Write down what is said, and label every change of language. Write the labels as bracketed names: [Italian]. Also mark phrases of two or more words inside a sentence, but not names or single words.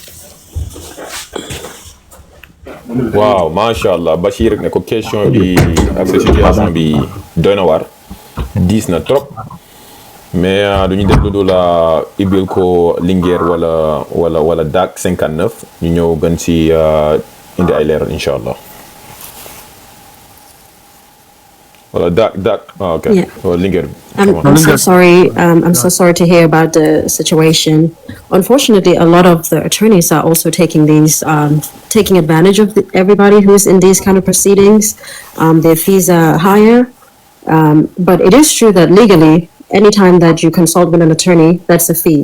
[Wolof] waaw [Arabic] ما شاء الله [Wolof] Bachir ne ko question bi ak sa situation bi doy na waar diis na trop mais du ñu def lu dul ibil ko Linguère wala Dak 59 ñu ñëw gën si indi ay leeral [Arabic] إن شاء الله [Wolof] wala Dak ok [English] Yeah. Linguère. I'm so sorry. I'm so sorry to hear about the situation. Unfortunately, a lot of the attorneys are also taking taking advantage of everybody who's in these kind of proceedings. Their fees are higher, but it is true that legally, anytime that you consult with an attorney, that's a fee.